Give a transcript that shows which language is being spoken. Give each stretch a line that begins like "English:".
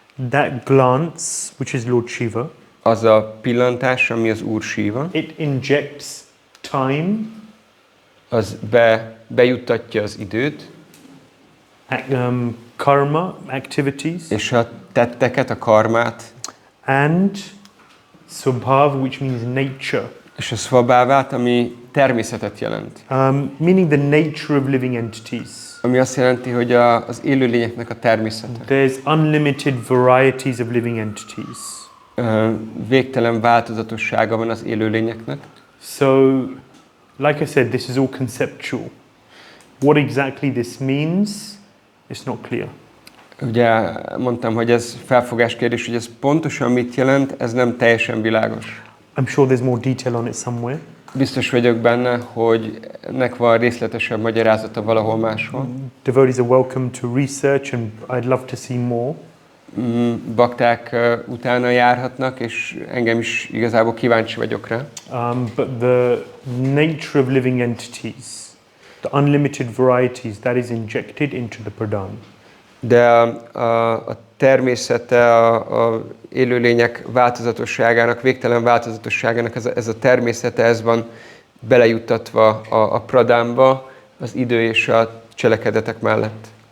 English: that glance, which is Lord Shiva,
Hungarian: az a pillantás, ami az Úr Shiva,
English: it injects time,
Hungarian: az bejuttatja az időt,
English: karma, activities,
Hungarian: és a tetteket, a karmát,
English: and svabhava, which means nature.
Hungarian: És a svabhávát, ami természetet jelent.
English: Meaning the nature of living entities.
Hungarian: Ami azt jelenti, hogy az élőlényeknek a természete.
English: There's unlimited varieties of living entities.
Hungarian: Végtelen változatossága van az élőlényeknek.
English: So, like I said, this is all conceptual. What exactly this means, it's not clear.
Hungarian: Ugye mondtam, hogy ez felfogás kérdés, hogy ez pontosan mit jelent, ez nem teljesen világos.
English: I'm sure there's more detail on it somewhere.
Hungarian: Biztos vagyok benne, hogy ennek van részletesebb magyarázata valahol máshol.
English: Devotees are welcome to research and I'd love to see more.
Hungarian: Bakták utána járhatnak, és engem is igazából kíváncsi vagyok rá.
English: But the nature of living entities, the unlimited varieties, that is injected into the pradhan.
Hungarian: De a természete, a élőlények változatosságának, végtelen változatosságának ez a természete, ez van belejuttatva a pradhánba, az idő és a cselekedetek mellett.